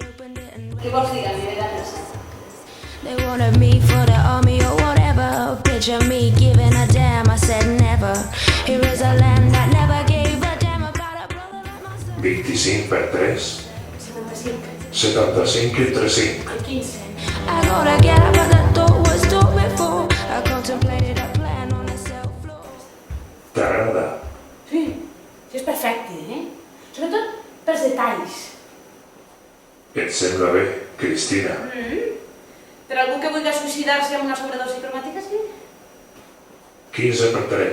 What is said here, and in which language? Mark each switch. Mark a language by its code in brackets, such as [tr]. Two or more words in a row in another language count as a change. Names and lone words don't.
[en] Opened it and [ca] Què vols dir, Gabriela? [en] they wanted me for the army or whatever. Picture me giving a damn. I said never. Here is a land that never gave a damn about a brother like myself. [ca] 25 per 3, 75. 75 entre 5. 15. [en] I gotta get up, but the door was told before. I contemplated a plan on the cell floor. [ca] T'agrada? Sí, és perfecte, Sobretot pels detalls. Et sembla bé, Cristina? Per algú que vulgui suïcidar-se amb una sobredosi cromàtica, sí? 15 per 3,